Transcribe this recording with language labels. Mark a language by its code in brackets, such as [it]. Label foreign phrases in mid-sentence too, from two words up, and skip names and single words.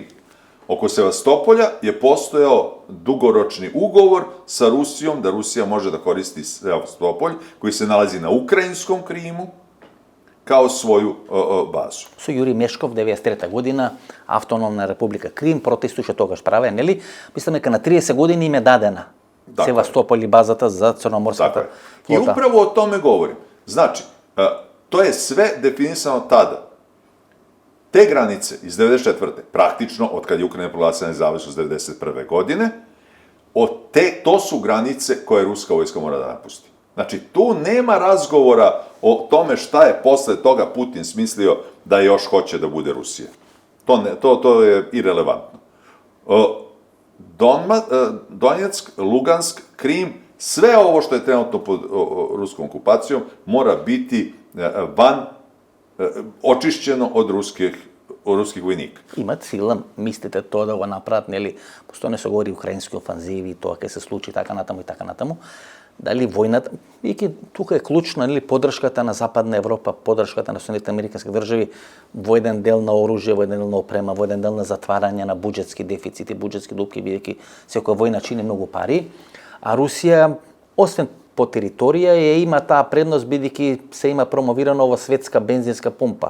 [sr] Oko Sevastopolja je postojao dugoročni ugovor sa Rusijom da Rusija može da koristi Sevastopolj, koji se nalazi na ukrajinskom Krimu, kao svoju bazu. [mk] Со Јури Мешков, 93 година, Автономна република Крим, протестуше тогаш праве, нели? Мислам дека на 30 години им е дадена Севастополј и базата за Црноморската флота. [sr] I upravo o tome govorim. Znači, to je sve definisano tada. Te granice iz 94. praktično, od kad je Ukrajina proglasila nezavisnost 91. godine, to su granice koje ruska vojska mora da napusti. Znači, tu nema razgovora o tome šta je posle toga Putin smislio da još hoće da bude Rusija. To je irelevantno. Donjeck, Lugansk, Krim, sve ovo što je trenutno pod ruskom okupacijom mora biti očišćeno od ruskih vojnika. [mk] Имат сила, мислите тоа да го направат, нели, постојано се говори украински офанзиви, тоа ќе се случи така натаму и така натаму. Дали војната, и тука е клучна, нели, поддршката на Западна Европа, поддршката на Соединетите американски држави во еден дел на оружје, во еден дел на опрема, во еден дел на затварање на буџетски дефицити, буџетски дупки, бидејќи секоја војна чини многу пари, а Русија, освен по територија, има таа предност бидејќи се има промовирано ова светска бензинска пумпа.